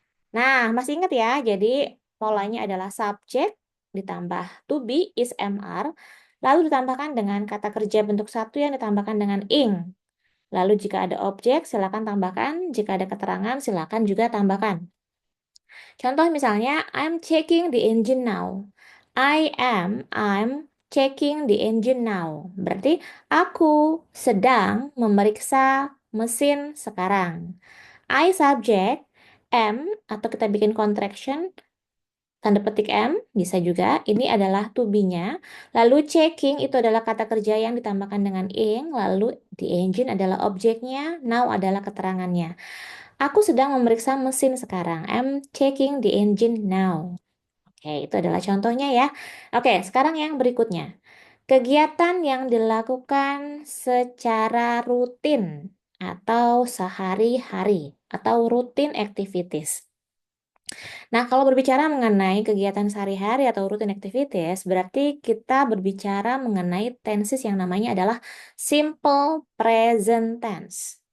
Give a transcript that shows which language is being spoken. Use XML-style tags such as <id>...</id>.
<id>Nah, masih ingat ya? Jadi polanya adalah subjek ditambah to be is MR, lalu ditambahkan dengan kata kerja bentuk satu yang ditambahkan dengan ing. Lalu jika ada objek, silakan tambahkan. Jika ada keterangan, silakan juga tambahkan. Contoh misalnya,</id> <en>I'm checking the engine now. I'm checking the engine now.</en> <id>Berarti aku sedang memeriksa mesin sekarang. I subject, am, atau kita bikin contraction, tanda petik M, bisa juga. Ini adalah to be-nya. Lalu checking itu adalah kata kerja yang ditambahkan dengan ing. Lalu the engine adalah objeknya. Now adalah keterangannya. Aku sedang memeriksa mesin sekarang.</id> <en>I'm checking the engine now.</en> <id>Oke, itu adalah contohnya ya. Oke, sekarang yang berikutnya. Kegiatan yang dilakukan secara rutin atau sehari-hari atau routine activities. Nah, kalau berbicara mengenai kegiatan sehari-hari atau routine activities, berarti kita berbicara mengenai tenses yang namanya adalah simple present tense.</id>